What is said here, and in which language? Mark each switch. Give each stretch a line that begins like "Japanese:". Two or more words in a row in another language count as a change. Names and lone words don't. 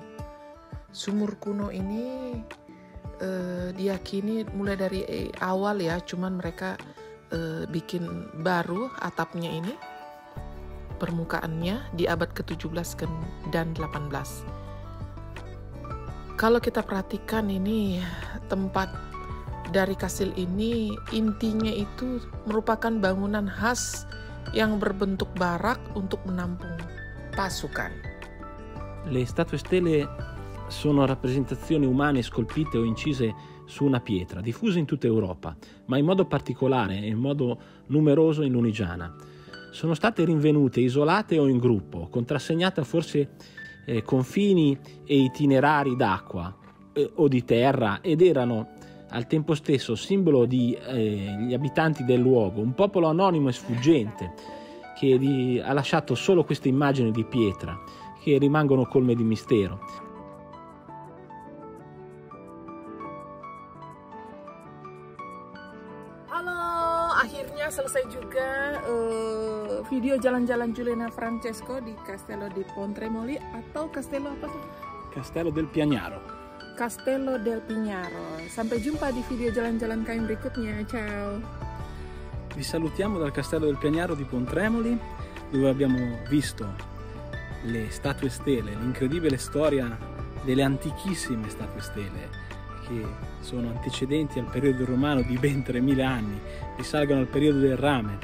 Indonesian: Sumur kuno ini diyakini mulai dari awal ya, cuman mereka bikin baru atapnya ini, permukaannya di abad ke-17 dan 18. Kalau kita perhatikan ini tempat dari kastil ini, intinya itu merupakan bangunan khas yang berbentuk barak untuk menampung pasukan.
Italian: Le statue stele sono rappresentazioni umane scolpite o incise su una pietra, diffuse in tutta Europa, ma in modo particolare e in modo numeroso in Lunigiana. Sono state rinvenute isolate o in gruppo, contrassegnate forse confini e itinerari d'acqua o di terra, ed erano al tempo stesso simbolo di gli abitanti del luogo, un popolo anonimo e sfuggente che ha lasciato solo queste immagini di pietra che rimangono colme di mistero.
Indonesian: Halo, akhirnya selesai juga video jalan-jalan Giuliana Francesco di Castello di Pontremoli atau Castello apa sih? Castello del Piagnaro. Castello del Pignaro. Sampai jumpa di video jalan-jalan kami berikutnya.
Italian: Ciao. Vi salutiamo dal Castello del Piagnaro di Pontremoli, dove abbiamo visto le statue stele, l'incredibile storia delle antichissime statue stele che sono antecedenti al periodo romano di ben 3000 anni, risalgono al periodo del rame.